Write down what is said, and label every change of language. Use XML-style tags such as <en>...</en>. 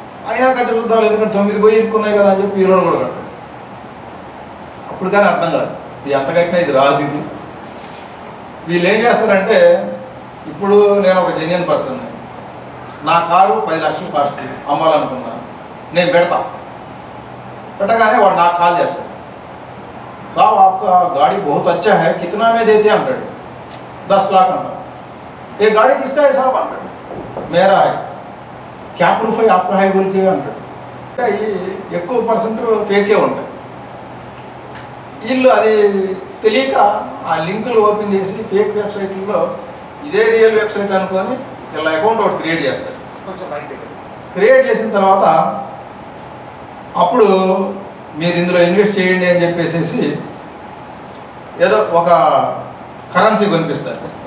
<te>అయినా కట్టి చూద్దాం, ఎందుకంటే 9 పోయి ఇరుక్కున్నాయి కదా అని చెప్పి ఈ 2 కూడా కట్టాడు. అప్పుడు కానీ అర్థం కాదు, ఎంత కట్టినా ఇది రాదు. ఇది వీళ్ళు ఏం చేస్తారంటే, ఇప్పుడు నేను ఒక జెన్యున్ పర్సన్, నా కారు 10 లక్షలు కాస్ట్ అమ్మాలనుకున్నా, నేను పెడతా. పెట్టగానే వాడు నాకు కాల్ చేస్తాడు,</te> <hi>साहब आपका गाड़ी बहुत अच्छा है, कितना में देते</hi> <te>अंటాడు.</te> <hi>10 लाख</hi> <te>అంటాడు.</te> <hi>ये गाड़ी किसका है साहब అంటాడు. मेरा है. क्या प्रूफ है आपका है बोल के</hi> <te>అంటాడు. అవి ఎక్కువ పర్సెంట్ ఫేకే ఉంటాయి. వీళ్ళు అది తెలియక ఆ లింకులు ఓపెన్ చేసి ఫేక్ వెబ్సైట్లలో ఇదే రియల్ వెబ్సైట్ అనుకొని ఇలా అకౌంట్ ఒకటి క్రియేట్ చేస్తారు. క్రియేట్ చేసిన తర్వాత అప్పుడు మీరు ఇందులో ఇన్వెస్ట్ చేయండి అని చెప్పేసి ఏదో ఒక కరెన్సీ కొనిపిస్తారు.</te>